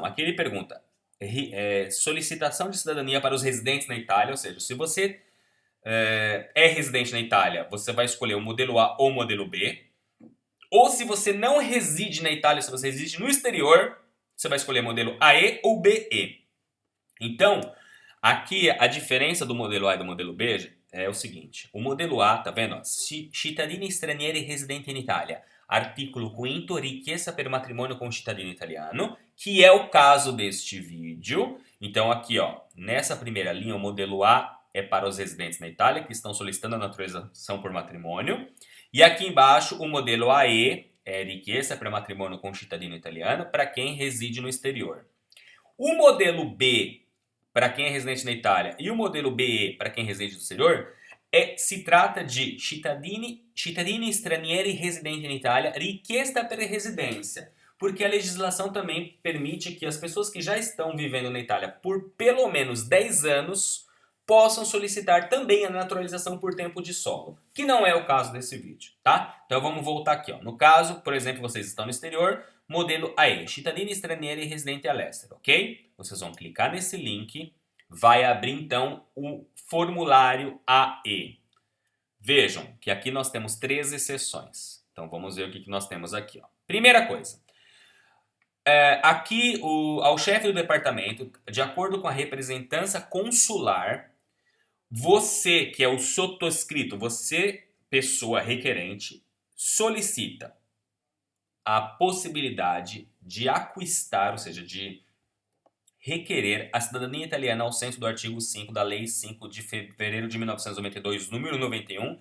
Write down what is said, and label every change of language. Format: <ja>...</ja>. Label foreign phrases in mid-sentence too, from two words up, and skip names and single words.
<pt>Aqui ele pergunta solicitação de cidadania para os residentes na Itália, ou seja, se você é residente na Itália, você vai escolher o modelo A ou o modelo B. Ou se você não reside na Itália, se você reside no exterior, você vai escolher modelo AE ou BE. Então, aqui a diferença do modelo A e do modelo B é o seguinte: o modelo A, tá vendo?</pt> <it>Cittadini stranieri residenti in Italia.</it> <pt>Artículo 5º, riqueza per matrimônio com</pt> <it>cittadino italiano,</it> <pt>que é o caso deste vídeo. Então aqui, ó, nessa primeira linha, o modelo A é para os residentes na Itália que estão solicitando a naturalização por matrimônio. E aqui embaixo, o modelo AE é riqueza per matrimônio com</pt> <it>cittadino italiano</it> <pt>para quem reside no exterior. O modelo B, para quem é residente na Itália, e o modelo BE, para quem reside no exterior, se trata de</pt> <it>cittadini stranieri residenti in Italia, richiesta per</it> <pt>residência, porque a legislação também permite que as pessoas que já estão vivendo na Itália por pelo menos 10 anos possam solicitar também a naturalização por tempo de solo, que não é o caso desse vídeo, tá? Então vamos voltar aqui, ó. No caso, por exemplo, vocês estão no exterior, modelo AE,</pt> <it>cittadini stranieri residenti all'estero,</it> <pt>ok? Vocês vão clicar nesse link, vai abrir então o formulário AE. Vejam que aqui nós temos 13 seções. Então vamos ver o que nós temos aqui, ó. Primeira coisa. Aqui, ao chefe do departamento, de acordo com a representância consular, você, que é o sottoscrito, você, pessoa requerente, solicita a possibilidade de aquistar, ou seja, de requerer a cidadania italiana ao senso do artigo 5 da Lei 5 de fevereiro de 1992, número 91.</pt>